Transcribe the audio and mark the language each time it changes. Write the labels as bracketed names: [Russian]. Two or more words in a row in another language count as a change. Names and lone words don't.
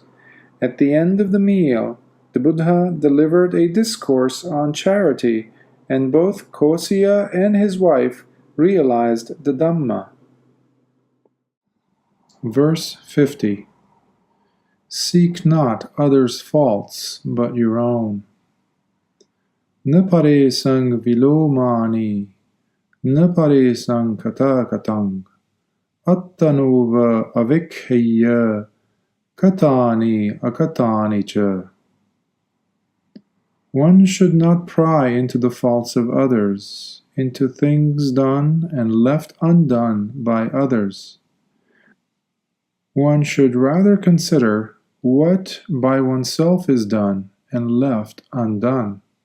[English] At the end of the meal, the Buddha delivered a discourse on charity, and both Kosya and his wife realized the Dhamma. Verse 50. Seek not others' faults, but your own. [Pali] Na pare sang vilomani, na pare sang kata katang, attanova avikheya, katani akatani cha. [English] One should not pry into the faults of others, into things done and left undone by others. One should rather consider what by oneself is done and left undone.